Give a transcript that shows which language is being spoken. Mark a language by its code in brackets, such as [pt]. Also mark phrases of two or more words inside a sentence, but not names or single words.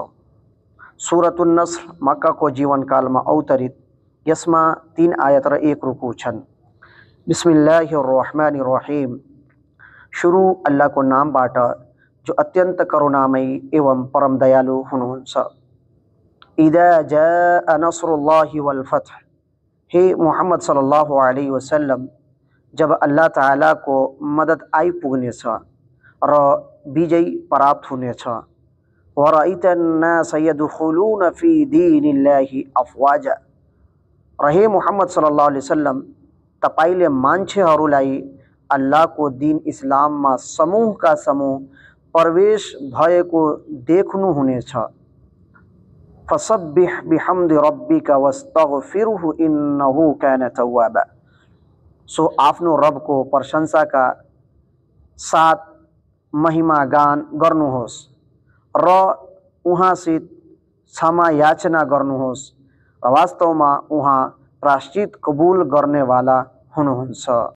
[ne] सुरतुन नस्र मक्काको जीवनकालमा अवतरित, यसमा 3 आयत र 1 रुकू छन्। बिस्मिल्लाहिर्रहमानिर्रहिम। सुरु अल्लाहको नामबाट जो अत्यन्त करुणामयी एवं परम दयालु हुनुहुन्छ। [ar] إذا جاء نصر الله والفتح. [ne] हे मोहम्मद [ar] صلى الله عليه وسلم, [ne] जब अल्लाह ताला को मदद आइपुग्नेछ र विजय प्राप्त हुनेछ। [ar] ورأيت الناس يدخلون في دين الله أفواجا. [ne] र हे मोहम्मद [ar] صلى الله عليه وسلم, [ne] तपाईले मान्छेहरूलाई अल्लाहको दीन इस्लाममा समूहका समूह प्रवेश भएको देख्नुहुनेछ। [ar] فسبح بحمد ربك واستغفره إنه كان توابا. [ne] सो आफ्नो रबको प्रशंसाका साथ महिमा गान गर्नुहोस् र उहाँसित क्षमा याचना गर्नुहोस् र वास्तवमा उहाँ प्रायश्चित कबुल गर्नेवाला हुनुहुन्छ।